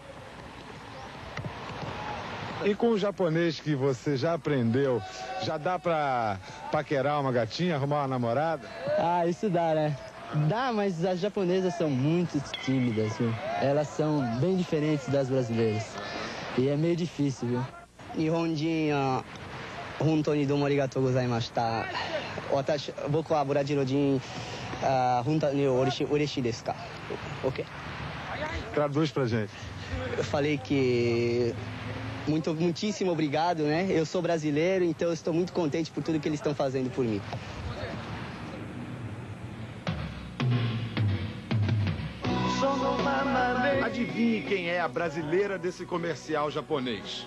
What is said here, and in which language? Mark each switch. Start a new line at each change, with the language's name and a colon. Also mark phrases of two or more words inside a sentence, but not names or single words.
Portuguese: E com o japonês que você já aprendeu, já dá pra paquerar uma gatinha, arrumar uma namorada? Ah, isso dá, né? Dá, mas as japonesas são muito tímidas, viu? Elas são bem diferentes das brasileiras. E é meio difícil, viu?
Japanese: 日本人、本当にどうもありがとうございました. 私、僕はbrasileirin、本当に嬉しいですか?
Portuguese: Ok? Traduz pra gente. Eu falei que muitíssimo obrigado, né? Eu sou brasileiro, então eu estou muito contente por tudo que eles estão fazendo por mim. Adivinhe quem é a brasileira desse comercial japonês.